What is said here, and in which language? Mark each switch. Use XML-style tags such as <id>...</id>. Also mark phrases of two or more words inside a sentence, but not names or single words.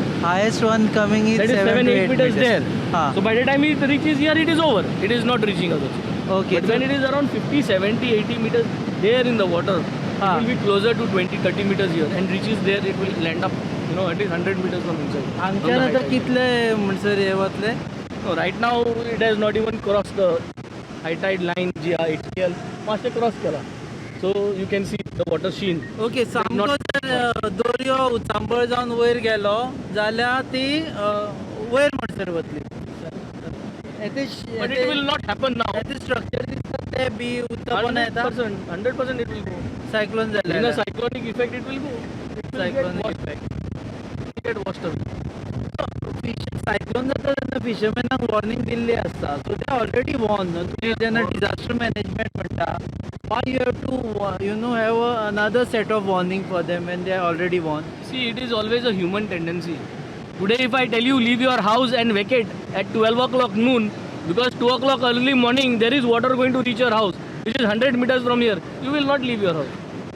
<en>Highest one coming is That is 7-8 meters there. Ah. So by the time it reaches here, it is over. It is not reaching us. Okay. But when it is around 50, 70, 80 meters there in the water, Ah. it will be closer to 20, 30 meters here, and reaches there, it will land up, at least 100 meters from inside. from the</en> <kok>हांगच्यान</kok> <en>high</en> <kok>आतां</kok> <en>tide.</en> <kok>कितले म्हणसर हे वतले?</kok> <en>No, right now it has not even crossed the high tide line,</en> <kok>जी HTL, मातशें cross केला.</kok> <en>So you can see the water sheen.</en> <kok>ओके. सामको</kok> <en>not-</en> <kok>जर दोरयो उचांबळ जावन वयर गेलो जाल्यार ती वयर म्हणसर वतली.</kok> <en>But it will not happen now.</en> <kok>स्ट्रक्चर दिसता ते बी उत्तपन येता</kok> <en>100% it will go.</en> <kok>सायक्लोन</kok> <en>In a</en> <kok>जाल्यार.</kok> <en>cyclonic effect, it will go. It will Cyclonic get washed. It will get washed away.</en> <kok>सायक्लोन जाता तेन्ना फिशरमॅनाक वॉर्निंग दिल्ली आसता.</kok> <en>So they already warned.</en> <kok>तुमी जेन्ना</kok> <en>disaster management म्हणटा, why you have to have another set of warning for them when they are already warned? See, it is always a human tendency. Today, if I tell you leave your house and vacate at 12 o'clock noon, because 2 o'clock early morning there is water going to reach your house, which is 100 meters from here, you will not leave your house.</en>